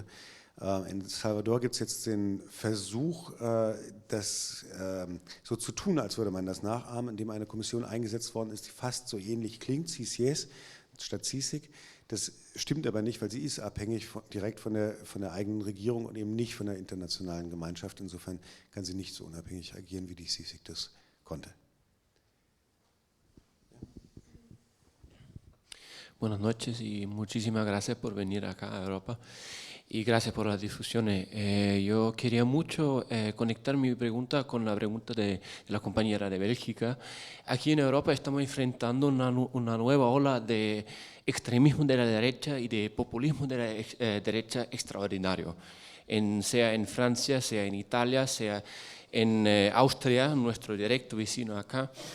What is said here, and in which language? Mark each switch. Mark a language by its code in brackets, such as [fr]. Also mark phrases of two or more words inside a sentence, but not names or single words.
[de] In El Salvador gibt es jetzt den Versuch, das so zu tun, als würde man das nachahmen, indem eine Kommission eingesetzt worden ist, die fast so ähnlich klingt, CICIES statt CICIG. Das stimmt aber nicht, weil sie ist abhängig direkt von der eigenen Regierung und eben nicht von der internationalen Gemeinschaft. Insofern kann sie nicht so unabhängig agieren, wie die CICIG das konnte. [es] Buenas noches y muchísimas gracias por venir acá a Europa y gracias por las discusiones. Yo quería mucho conectar mi pregunta con la pregunta de la compañera de Bélgica. Aquí en Europa estamos enfrentando una nueva ola de extremismo de la derecha y de populismo de la derecha extraordinario, sea en Francia, sea en Italia, sea en Austria, nuestro directo vecino acá.